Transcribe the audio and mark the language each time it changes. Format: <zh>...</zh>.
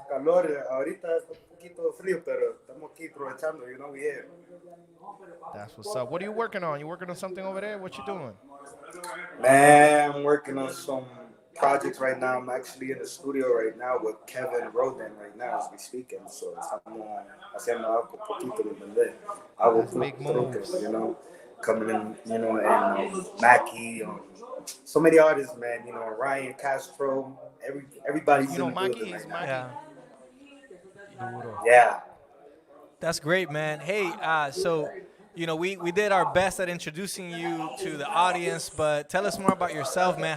<es>Calor, ahorita es un poquito frío, pero estamos aquí aprovechando,</es> <en>you know, we here. That's what's up. What are you working on? You working on something over there? What you doing? Man, I'm working on some projects right now. I'm actually in the studio right now with Kevin Roden right now as we speaking.</en> <es>So estamos haciendo algo poquito de verdad. Algo</es> <en>Big moves. you know, coming in, you know, and Mackie, so many artists, man. You know, Ryan Castro, everybody's You know in the Mackie building is right now. Mackie. Yeah.</en> <es>Duro.</es> <en>Yeah. That's great, man. Hey, so we did our best at introducing you to the audience, but tell us more about yourself, man.</en>